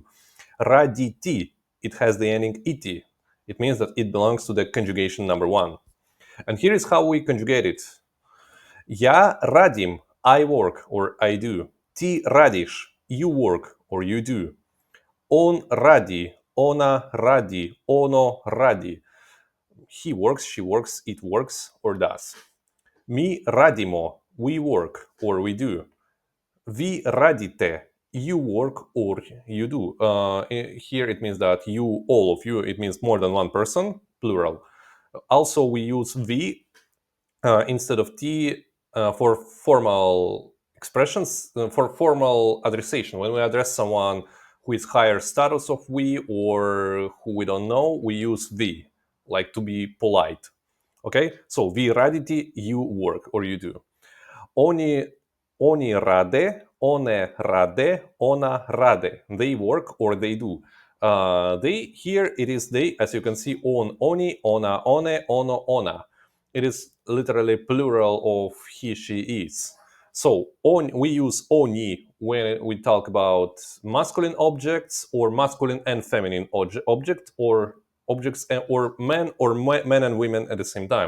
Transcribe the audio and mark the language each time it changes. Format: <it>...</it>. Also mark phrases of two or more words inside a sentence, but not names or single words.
<en>Raditi, it has the ending iti. It means that it belongs to the conjugation number one. And here is how we conjugate it.</en> <sr>Я radim,</sr> <en>I work or I do.</en> <sr>Ti radish,</sr> <en>you work or you do.</en> <sr>On radi, ona radi, ono radi.</sr> <en>He works, she works, it works or does.</en> <sr>Mi radimo,</sr> <en>we work or we do.</en> <sr>Vi radite,</sr> <en>you work or you do. Here it means that you, all of you, it means more than one person, plural. Also, we use vi instead of t for formal expressions, for formal addressation. When we address someone who is higher status of we or who we don't know, we use vi, like to be polite. Okay, so</en> <sr>vi raditi,</sr> <en>you work or you do.</en> <sr>Oni oni rade, one rade, ona rade.</sr> <en>They work or they do. They here it is they, as you can see,</en> <sr>on oni, ona, one, ono, ona.</sr> <en>It is literally plural of he, she, is. So we use oni when we talk about masculine objects or masculine and feminine object or objects or men and women at the same time.</en>